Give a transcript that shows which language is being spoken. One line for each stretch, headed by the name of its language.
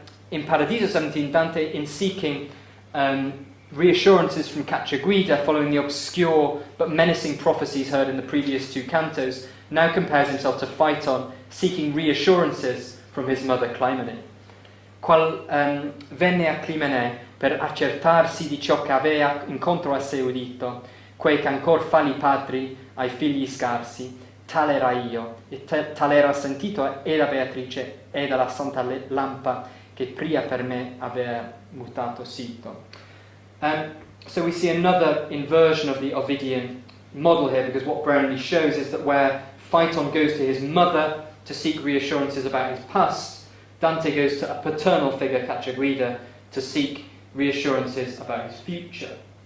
English: In Paradiso 17, Dante, in seeking reassurances from Cacciaguida following the obscure but menacing prophecies heard in the previous two cantos, now compares himself to Phaeton, seeking reassurances from his mother Clymene.
Italian: Qual venne a Clymene per accertarsi di ciò che avea incontro a sé udito, quei che ancor fa li padri ai figli scarsi, tale era io, e tale era sentito e da Beatrice e dalla santa lampa che pria per me avea mutato sito.
English: So we see another inversion of the Ovidian model here, because what Brownlee shows is that where Phaeton goes to his mother to seek reassurances about his past, Dante goes to a paternal figure, Cacciaguida, to seek reassurances about his future.